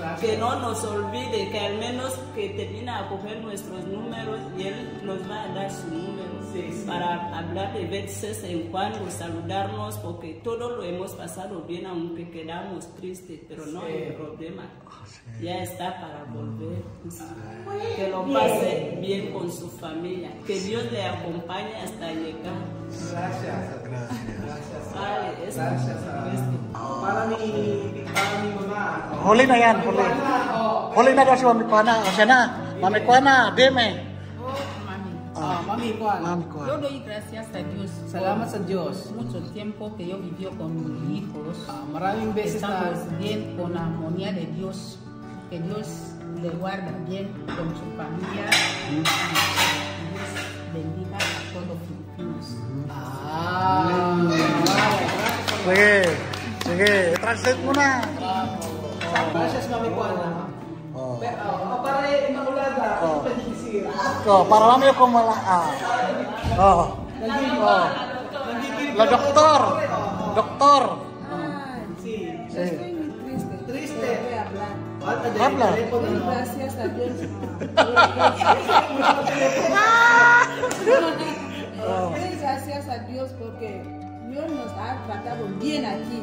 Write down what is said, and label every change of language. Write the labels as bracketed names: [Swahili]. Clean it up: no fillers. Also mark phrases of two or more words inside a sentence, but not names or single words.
[Spanish] Que no nos olvide, que al menos que termine a coger nuestros números y Él nos va a dar su número para hablar de veces en cuando, saludarnos, porque todo lo hemos pasado bien, aunque quedamos tristes, pero no hay problema. Ya está para volver. Que lo pase bien con su familia. Que Dios le acompañe hasta llegar. Gracias. Vale, eso. Para mi mamá. [Filipino] Huli na yan, huli. Huli na daw si Mami Kuana. O siya na. [Spanish] Mami Kuana, dime. Mami Kuan. Mami Yo Kuana. doy gracias a Dios. [Filipino] Salamat sa Diyos. [Spanish] Mucho tiempo que yo vivió con mis hijos. [Filipino] Maraming beses na [Spanish] Estamos bien con la armonía de Dios. Que Dios le guarda bien con su familia. Y Dios bendiga a todos los filipinos. [Filipino] Sige, translate mo na. [Spanish] Gracias, Mami Kuana. Para Immaculada, Oh. [Filipino] pwede isir. Para mami ko La doktor. Doktor. [Spanish] Sí. Estoy muy triste. Triste. Voy a hablar. Habla. Doy gracias a Dios. Doy gracias a Dios porque Dios nos ha tratado bien aquí.